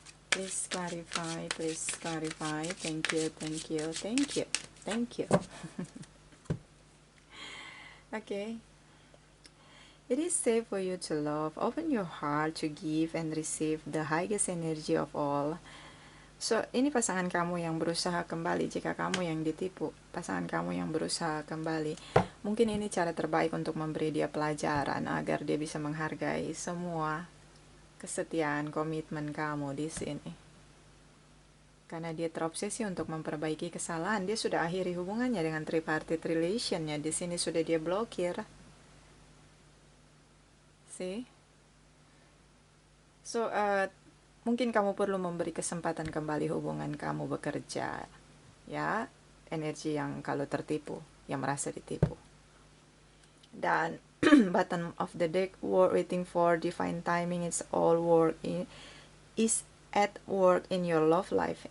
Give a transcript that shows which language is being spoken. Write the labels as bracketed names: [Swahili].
[English] Please clarify, please clarify. Thank you, thank you, thank you, thank you. Okay. It is safe for you to love. Open your heart to give and receive the highest energy of all. [Indonesian] So, ini pasangan kamu yang berusaha kembali. Jika kamu yang ditipu, pasangan kamu yang berusaha kembali, mungkin ini cara terbaik untuk memberi dia pelajaran agar dia bisa menghargai semua kesetiaan, komitmen kamu di sini. Karena dia terobsesi untuk memperbaiki kesalahan, dia sudah akhiri hubungannya dengan tripartite relationnya. Di sini sudah dia blokir. See? So, mungkin kamu perlu memberi kesempatan kembali hubungan kamu bekerja. Ya, energi yang kalau tertipu, yang merasa ditipu. [English] Dan bottom of the deck, waiting for divine timing, it's all work is at work in your love life.